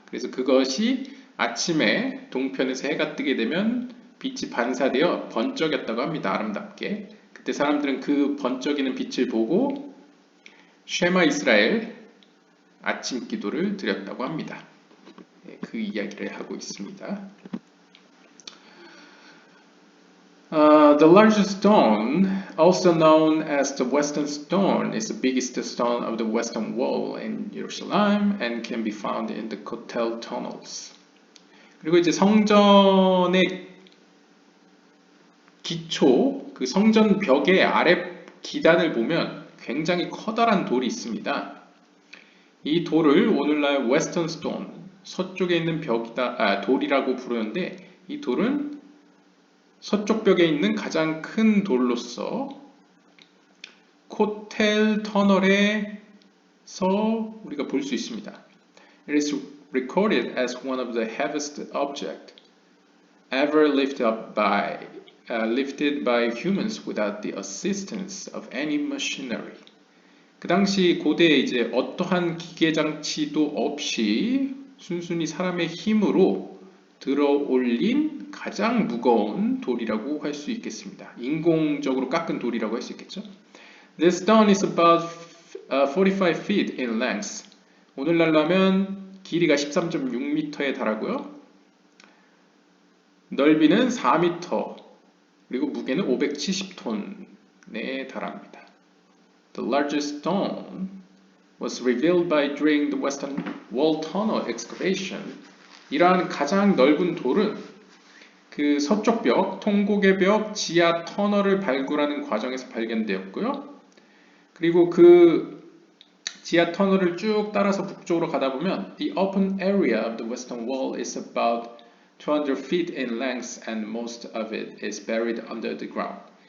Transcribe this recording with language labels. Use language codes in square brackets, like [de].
[ko] 그래서 그것이 아침에 동편에서 해가 뜨게 되면 빛이 반사되어 번쩍였다고 합니다. 아름답게. 그때 사람들은 그 번쩍이는 빛을 보고 쉐마 이스라엘 아침 기도를 드렸다고 합니다. 그 이야기를 하고 있습니다. [en] The largest stone, also known as the Western Stone, is the biggest stone of the Western Wall in Jerusalem and can be found in the Kotel tunnels. [ko] 그리고 이제 성전의 기초, 그 성전 벽의 아래 기단을 보면 굉장히 커다란 돌이 있습니다. 이 돌을 오늘날 웨스턴 스톤, 서쪽에 있는 돌이라고 부르는데 이 돌은 서쪽 벽에 있는 가장 큰 돌로서 코텔 터널에서 우리가 볼 수 있습니다. [en] It is recorded as one of the heaviest objects ever lifted by humans without the assistance of any machinery. [ko] 그 당시 고대에 이제 어떠한 기계 장치도 없이 순순히 사람의 힘으로 들어 올린 가장 무거운 돌이라고 할 수 있겠습니다. 인공적으로 깎은 돌이라고 할 수 있겠죠. [en] This stone is about 45 feet in length. [ko] 오늘날로 하면 길이가 13.6m에 달하고요. 넓이는 4m, 그리고 무게는 570톤에 달합니다. [en] The largest stone was revealed during the Western Wall Tunnel excavation. [ko] 이러한 가장 넓은 돌은 그 서쪽 벽, 통곡의 벽 지하 터널을 발굴하는 과정에서 발견되었고요. 그리고 그 지하 터널을 쭉 따라서 북쪽으로 가다 보면 [en] The open area of the Western Wall is about 200 feet in length and most of it is buried under the ground.